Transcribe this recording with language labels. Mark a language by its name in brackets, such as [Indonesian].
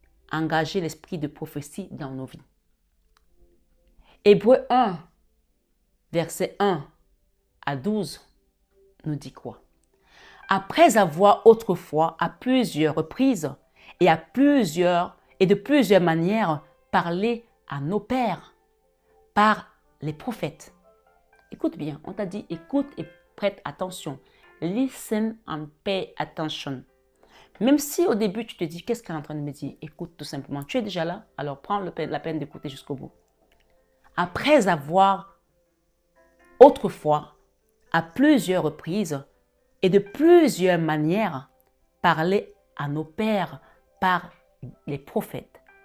[French] Engagez l'esprit de prophétie dans nos vies. Hébreux 1, verset 1 à 12, nous dit quoi? Après avoir autrefois, à plusieurs reprises et de plusieurs manières, parlé à nos pères par les prophètes. Écoute bien, on t'a dit écoute et prête attention. [English] Listen and pay attention. [French] Même si au début tu te dis qu'est-ce qu'elle est en train de me dire, écoute tout simplement. Tu es déjà là, alors prends la peine d'écouter jusqu'au bout. Après avoir autrefois, à plusieurs reprises et de plusieurs manières, parlé à nos pères par les prophètes.